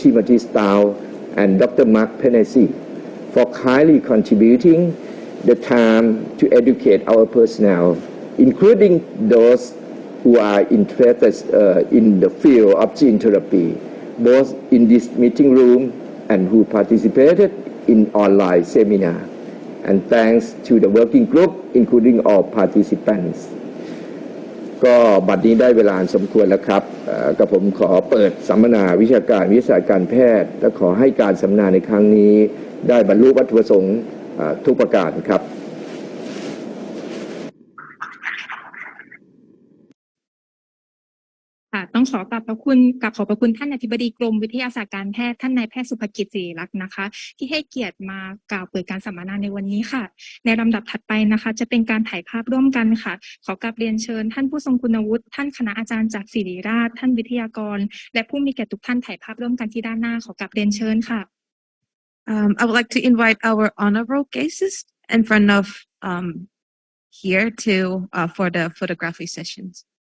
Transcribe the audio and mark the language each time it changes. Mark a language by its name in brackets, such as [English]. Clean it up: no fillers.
[English] Timothy Stout and Dr. Mark Pennesi for kindly contributing the time to educate our personnel, including those who are interested in the field of gene therapy, both in this meeting room and who participated in online seminar. And thanks to the working group, including all participants. [Thai] ก็บัดนี้ได้เวลาสมควรแล้วครับกับผมขอเปิดสัมมนาวิชาการวิทยาศาสตร์การแพทย์และขอให้การสัมมนาในครั้งนี้ได้บรรลุวัตถุประสงค์ทุกประการครับ ต้องขอกราบขอบพระคุณท่านอธิบดีกรมวิทยาศาสตร์การแพทย์ท่านนายแพทย์สุภกิจ ศิริลักษณ์นะคะที่ให้เกียรติมากล่าวเปิดการสัมมนาในวันนี้ค่ะในลำดับถัดไปนะคะจะเป็นการถ่ายภาพร่วมกันค่ะขอกราบเรียนเชิญท่านผู้ทรงคุณวุฒิท่านคณะอาจารย์จากศิริราชท่านวิทยากรและผู้มีเกียรติทุกท่านถ่ายภาพร่วมกันที่ด้านหน้าขอกราบเรียนเชิญค่ะ [English] I would like to invite our honorable guests in front of here for the photography sessions.